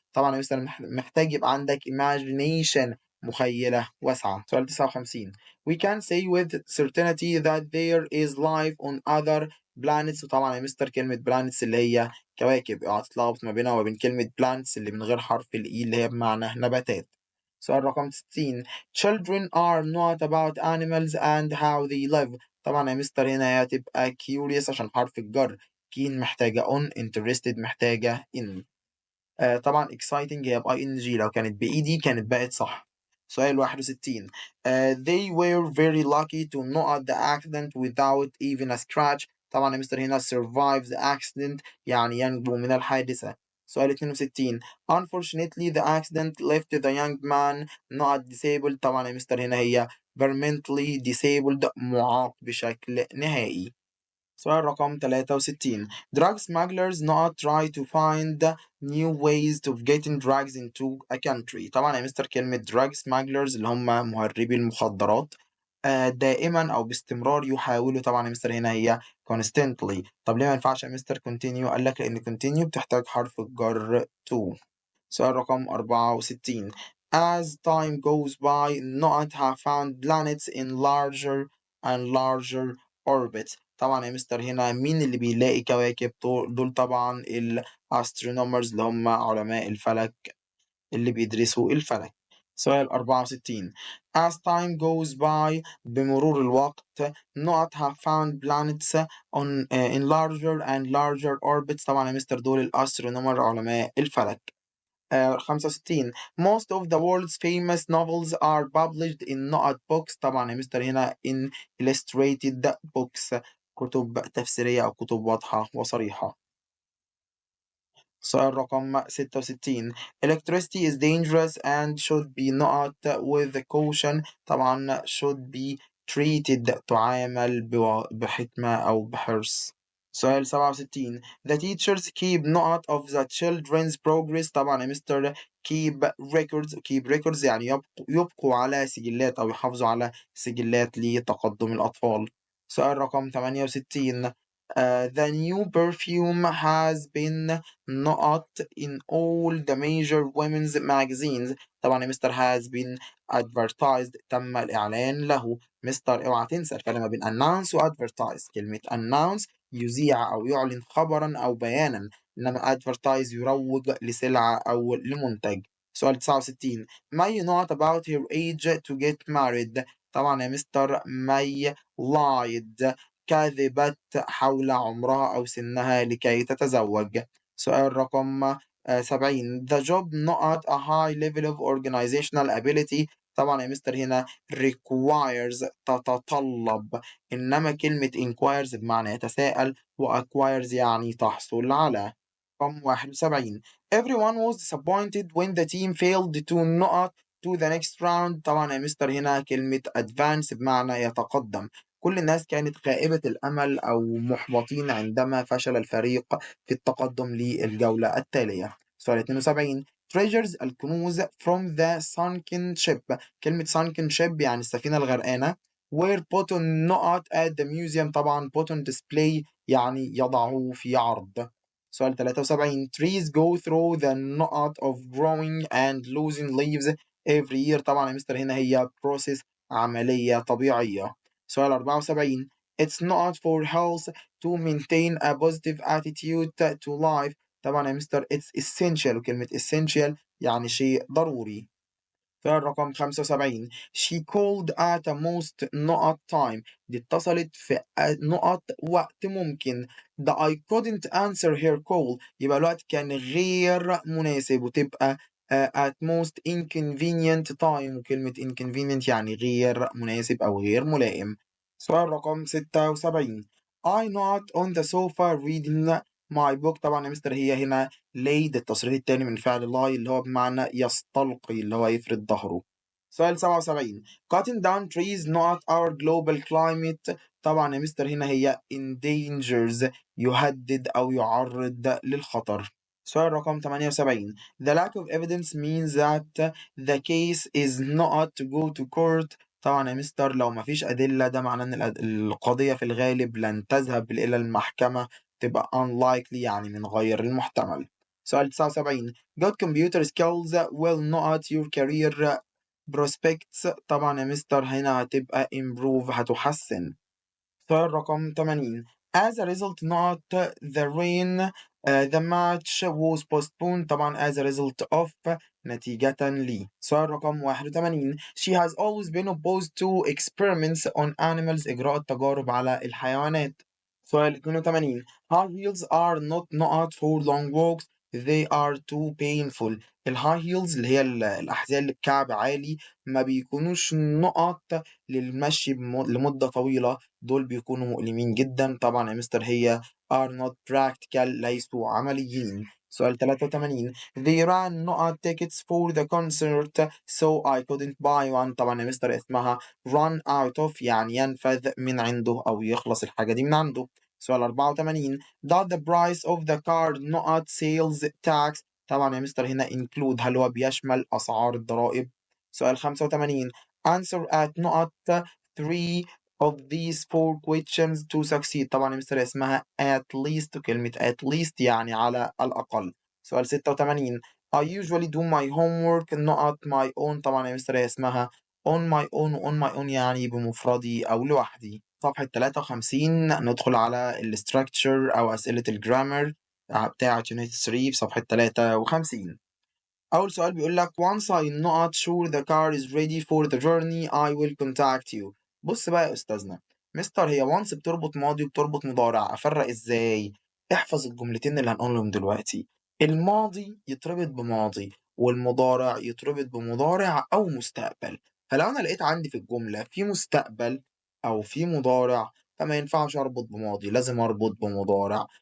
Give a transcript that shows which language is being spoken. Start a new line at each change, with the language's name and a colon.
Arabic: طبعا يا مستر محتاج يبقى عندك imagination، مخيلة واسعة. سؤال 59
English: We can say with certainty that there is life on other planets.
Arabic: وطبعا يا مستر كلمة planets اللي هي كواكب، اوعى تتلخبط ما بينها وما بين كلمة plants اللي من غير حرف الإي اللي هي بمعنى نباتات. سؤال رقم 60
English: Children are not about animals and how they live.
Arabic: طبعا يا مستر هنا هتبقى curious عشان حرف الجر، keen محتاجة on، interested محتاجة in. طبعا exciting هي ب ing، لو كانت بإيدي كانت بقت صح. سؤال 61
English: they were very lucky to not the accident without even a scratch.
Arabic: طبعا يا مستر هنا
English: survive the accident
Arabic: يعني ينجو من الحادثة. سؤال 62
English: unfortunately the accident left the young man not disabled.
Arabic: طبعا يا مستر هنا هي
English: permanently disabled،
Arabic: معاق بشكل نهائي. سؤال رقم 63
English: Drug smugglers not try to find new ways of getting drugs into a country.
Arabic: طبعا يا مستر كلمة drug smugglers اللي هم مهربي المخدرات دائما أو باستمرار يحاولوا. طبعا يا مستر هنا هي constantly. طب ليه ما ينفعش يا مستر continue؟ قال لك لأن continue بتحتاج حرف الجر to. سؤال رقم 64
English: As time goes by, not have found planets in larger and larger orbits.
Arabic: طبعا يا مستر هنا مين اللي بيلاقي كواكب؟ دول طبعا الأسترونومرز اللي هم علماء الفلك اللي بيدرسوا الفلك. سؤال 64
English: As time goes by،
Arabic: بمرور الوقت
English: not have found planets on in larger and larger orbits.
Arabic: طبعا يا مستر دول الأسترونومر علماء الفلك.
English: 65 Most of the world's famous novels are published in not books.
Arabic: طبعا يا مستر هنا
English: in illustrated books،
Arabic: كتب تفسيرية أو كتب واضحة وصريحة. سؤال رقم 66
English: Electricity is dangerous and should be not with caution.
Arabic: طبعا
English: should be treated،
Arabic: تعامل بحكمة أو بحرص. سؤال 67
English: The teachers keep note of the children's progress.
Arabic: طبعا يا مستر
English: keep records
Arabic: يعني يبقوا على سجلات أو يحافظوا على سجلات لتقدم الأطفال. سؤال رقم 68
English: The new perfume has been not in all the major women's magazines.
Arabic: طبعا يا مستر
English: has been advertised،
Arabic: تم الإعلان له. مستر اوعى تنسى الفرق ما بين announce و advertise. كلمة announce يذيع أو يعلن خبرا أو بيانا، إنما advertise يروج لسلعة أو لمنتج. سؤال 69
English: May not about her age to get married.
Arabic: طبعا يا مستر
English: May lied،
Arabic: كذبت حول عمرها أو سنها لكي تتزوج. سؤال رقم 70
English: The job not a high level of organizational ability.
Arabic: طبعا يا مستر هنا requires تتطلب، إنما كلمة inquires بمعنى يتساءل، و acquires يعني تحصل على. رقم 71
English: Everyone was disappointed when the team failed to not to the next round.
Arabic: طبعا يا مستر هنا كلمة advance بمعنى يتقدم. كل الناس كانت خائبة الأمل أو محبطين عندما فشل الفريق في التقدم للجولة التالية. سؤال 72
English: treasures
Arabic: الكنوز
English: from the sunken ship.
Arabic: كلمة sunken ship يعني السفينة الغرقانة.
English: were put on not at the museum.
Arabic: طبعا
English: put on display
Arabic: يعني يضعه في عرض. سؤال 73
English: trees go through the knot of growing and losing leaves every year.
Arabic: طبعا يا مستر هنا هي process، عملية طبيعية. سؤال 74
English: It's not for health to maintain a positive attitude to life.
Arabic: طبعا يا مستر
English: it's essential،
Arabic: وكلمة essential يعني شيء ضروري. سؤال رقم 75.
English: She called at a most نقط time.
Arabic: دي اتصلت في نقط وقت ممكن.
English: The I couldn't answer her call.
Arabic: يبقى الوقت كان غير مناسب، وتبقى
English: at most inconvenient time،
Arabic: وكلمة inconvenient يعني غير مناسب أو غير ملائم. سؤال رقم 76.
English: I not on the sofa reading my book.
Arabic: طبعا يا مستر هي هنا laid التصريف التاني من فعل lie اللي هو بمعنى يستلقي، اللي هو يفرد ظهره. سؤال 77.
English: cutting down trees not our global climate.
Arabic: طبعا يا مستر هنا هي endangers يهدد أو يعرض للخطر. سؤال رقم 78.
English: The lack of evidence means that the case is not to go to court.
Arabic: طبعا يا مستر لو مفيش أدلة ده معناه إن القضية في الغالب لن تذهب إلى المحكمة، تبقى unlikely يعني من غير المحتمل. سؤال 79.
English: Good computer skills will not your career prospects.
Arabic: طبعا يا مستر هنا هتبقى improve هتحسن. سؤال رقم 80.
English: As a result not the rain the match was postponed.
Arabic: طبعا
English: as a result of
Arabic: نتيجة لي. سؤال رقم 81.
English: She has always been opposed to experiments on animals.
Arabic: إجراء التجارب على الحيوانات. سؤال 82.
English: High heels are not for long walks. They are too painful.
Arabic: الهاي هيلز اللي هي الأحذية اللي بكعب عالي ما بيكونوش نقط للمشي لمدة طويلة، دول بيكونوا مؤلمين جدا. طبعا يا مستر هي
English: are not practical
Arabic: ليسوا عمليين. سؤال 83.
English: They ran نقط tickets for the concert so I couldn't buy one.
Arabic: طبعا يا مستر اسمها
English: run out of
Arabic: يعني ينفذ من عنده أو يخلص الحاجة دي من عنده. سؤال 84.
English: Does the price of the car نقط sales tax.
Arabic: طبعا يا مستر هنا include هل هو بيشمل أسعار الضرائب. سؤال 85.
English: Answer at نقط 3 of these four questions to succeed.
Arabic: طبعا يا مستر اسمها
English: at least،
Arabic: وكلمة at least يعني على الأقل. سؤال 86.
English: I usually do my homework not my own.
Arabic: طبعا يا مستر اسمها
English: on my own،
Arabic: و on my own يعني بمفردي أو لوحدي. صفحة 53 ندخل على ال structure أو أسئلة الجرامر بتاعة unit 3 في صفحة 53. أول سؤال بيقول لك
English: once I not sure the car is ready for the journey I will contact you.
Arabic: بص بقى يا أستاذنا، مستر هي once بتربط ماضي وبتربط مضارع، أفرق إزاي؟ احفظ الجملتين اللي هنقولهم دلوقتي. الماضي يتربط بماضي، والمضارع يتربط بمضارع أو مستقبل. فلو أنا لقيت عندي في الجملة في مستقبل أو في مضارع فما ينفعش أربط بماضي، لازم أربط بمضارع.